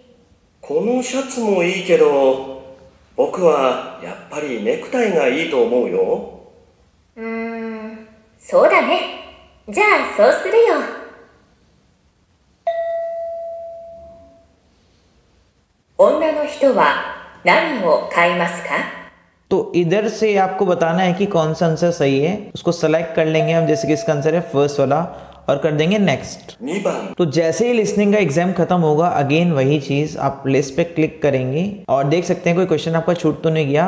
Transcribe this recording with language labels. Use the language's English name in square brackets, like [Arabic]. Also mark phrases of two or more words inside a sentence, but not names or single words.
[Japanese] このシャツもいいけど、僕はやっぱりネクタイがいいと思うよ。そうだね。じゃあそうするよ。女の人は何を買いますか？ [Hindi] तो इधर से आपको बताना है कि कौन सा आंसर सही है। उसको सेलेक्ट कर लेंगे हम, जैसे कि इसका आंसर है फर्स्ट वाला, और कर देंगे नेक्स्ट। [Japanese] 2番 [Hindi] तो जैसे ही लिसनिंग का एग्जाम खत्म होगा, अगेन वही चीज आप लिस्ट पे क्लिक करेंगे और देख सकते हैं कोई क्वेश्चन आपका छूट तो नहीं गया।